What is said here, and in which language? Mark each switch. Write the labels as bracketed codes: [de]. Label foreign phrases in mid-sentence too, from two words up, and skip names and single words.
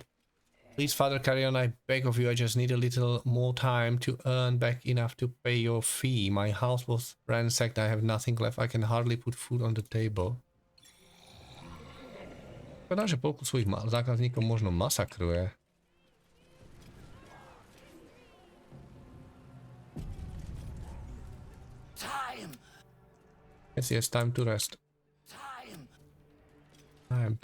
[en] Please, Father, carry on. I beg of you. I just need a little more time to earn back enough to pay your fee. My house was ransacked. I have nothing left. I can hardly put food on the table. [sk] Škoda, že polku svojich zákazníkov možno masakruje. [en] Time! Yes, time to rest. Time! Time.